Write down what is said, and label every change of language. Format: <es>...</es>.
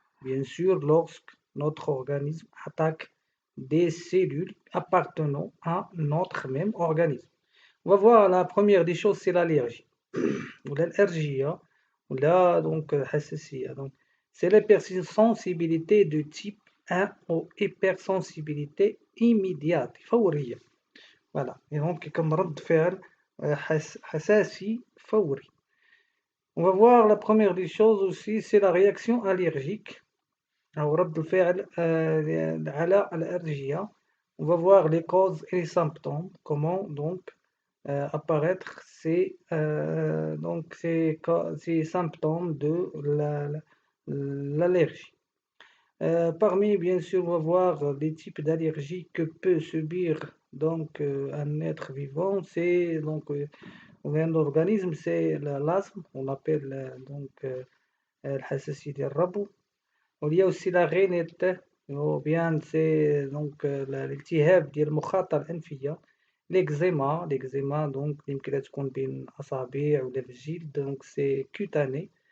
<fr>Bien sûr, lorsque notre organisme attaque des cellules appartenant à notre même organisme. On va voir la première des choses, c'est l'allergie. Ou l'allergie, ou là, donc, donc, c'est l'hypersensibilité de type 1 ou hypersensibilité immédiate, فورية. Voilà. Et donc, comme</fr> <ar>رد فعل حساسي فوري.</ar> <fr>On va voir la première des choses aussi, c'est la réaction allergique.</fr> <ar>أو رد الفعل على الألرجية.</ar> <fr>On va voir les causes et les symptômes, comment donc apparaître ces symptômes de l'allergie. Parmi, bien sûr, on va voir les types d'allergies que peut subir donc un être vivant. C'est donc un organisme, c'est l'asthme, on l'appelle</fr> <ar>الحساسية ديال الربو.</ar> <fr>Il y a aussi la rhinite, ou bien c'est donc l'</fr> <ar>التهاب ديال المخاط الأنفية.</ar> <fr>l'eczéma donc</fr> <ar>يمكن تكون بين الأصابع ولا في الجلد,</ar> <fr>donc c'est cutané.</fr>